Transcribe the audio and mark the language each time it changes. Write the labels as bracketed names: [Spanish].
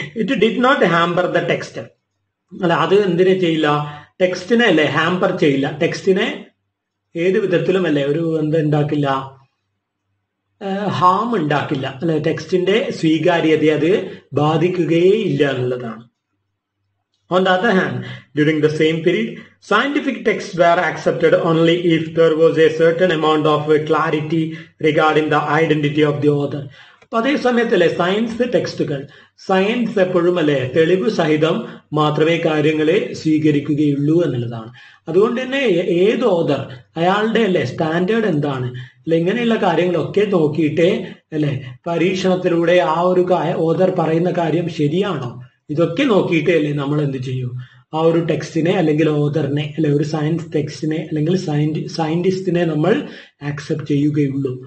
[English] It did not hamper the text. [Malayalam] അല്ല അത് എന്തിനെ ചെയ്യില്ല, ടെക്സ്റ്റിനെ അല്ലെ ഹാമ്പർ ചെയ്യില്ല, ടെക്സ്റ്റിനെ ഏത് വിധത്തിലും അല്ലെ ഒരു എന്തുണ്ടാക്കില്ല, ഹാം ഉണ്ടാക്കില്ല അല്ലെ, ടെക്സ്റ്റിന്റെ സ്വീകാര്യതയെ അത് ബാധിക്കുകയേ ഇല്ല എന്നുള്ളതാണ്. [English] On the other hand, during the same period, scientific texts were accepted only if there was a certain amount of clarity regarding the identity of the author. [Malayalam] അപ്പൊ അതേ സമയത്തല്ലേ സയൻസ് ടെക്സ്റ്റുകൾ, സയൻസ് എപ്പോഴും അല്ലെ തെളിവ് സഹിതം മാത്രമേ കാര്യങ്ങളെ സ്വീകരിക്കുകയുള്ളൂ എന്നുള്ളതാണ്. അതുകൊണ്ട് തന്നെ ഏത് ഓതർ അയാളുടെ അല്ലെ സ്റ്റാൻഡേർഡ് എന്താണ് അല്ലെ ഇങ്ങനെയുള്ള കാര്യങ്ങളൊക്കെ നോക്കിയിട്ടേ അല്ലെ പരീക്ഷണത്തിലൂടെ ആ ഒരു ഓതർ പറയുന്ന കാര്യം ശരിയാണോ ഇതൊക്കെ നോക്കിയിട്ടേ അല്ലേ നമ്മൾ എന്ത് ചെയ്യൂ ആ ഒരു ടെക്സ്റ്റിനെ അല്ലെങ്കിൽ ഓതറിനെ അല്ലെ ഒരു സയൻസ് ടെക്സ്റ്റിനെ അല്ലെങ്കിൽ സയന്റിസ്റ്റിനെ നമ്മൾ ആക്സെപ്റ്റ് ചെയ്യുകയുള്ളൂ.